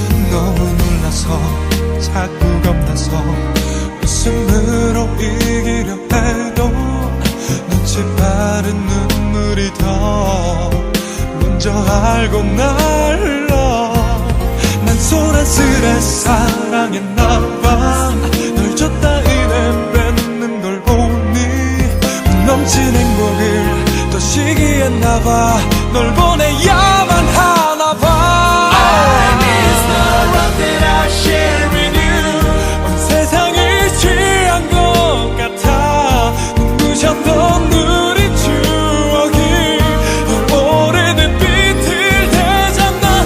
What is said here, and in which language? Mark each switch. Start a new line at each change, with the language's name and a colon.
Korean: 너무 놀라서 자꾸 겁나서 웃음으로 이기려 해도 눈치 빠른 눈물이 더 먼저 알고 날 흘러. 난 소란스레 사랑했나봐. 널 줬다 이내 뺏는 걸 보니 넘친 행복을 더 시기했나봐. 널 보내야만 하나봐.
English: I miss the love that I share with you.
Korean: 온 세상을 취한 것 같아. 눈부셨던 우리 추억이 널 오래된 빛을 되잖아.